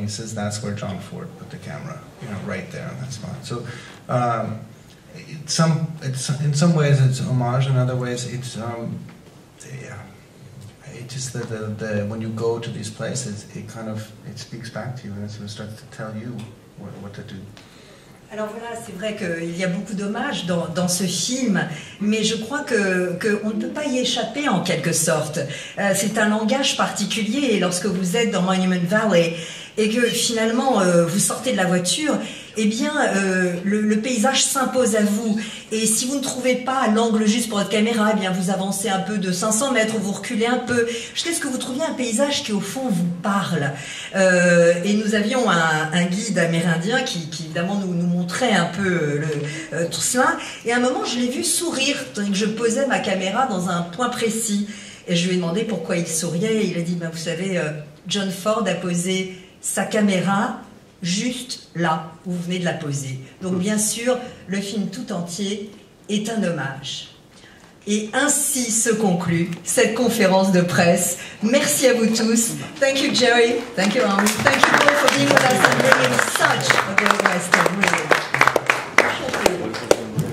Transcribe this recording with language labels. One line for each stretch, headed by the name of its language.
English: He says, that's where John Ford put the camera, you know, right there on that spot. So in some ways it's homage, in other ways it's yeah. It just when you go to these places, it speaks back to you and it sort of starts to tell you what to do.
French: Alors voilà, c'est vrai qu'il y a beaucoup d'hommages dans ce film, mais je crois qu'on ne peut pas y échapper en quelque sorte. C'est un langage particulier, et lorsque vous êtes dans Monument Valley et que finalement vous sortez de la voiture, eh bien le paysage s'impose à vous. Et si vous ne trouvez pas l'angle juste pour votre caméra, eh bien vous avancez un peu de 500 mètres, vous reculez un peu, jusqu'à ce que vous trouviez un paysage qui au fond vous parle. Et nous avions un guide amérindien qui évidemment nous montrait un peu tout cela. Et à un moment, je l'ai vu sourire, tandis que je posais ma caméra dans un point précis. Et je lui ai demandé pourquoi il souriait. Et il a dit, vous savez, John Ford a posé sa caméra juste là où vous venez de la poser. Donc bien sûr, le film tout entier est un hommage. Et ainsi se conclut cette conférence de presse. Merci à vous tous.
English: Thank you, Jerry. Thank you, Armin. Thank you all for being with us and bringing such a great Western. Really.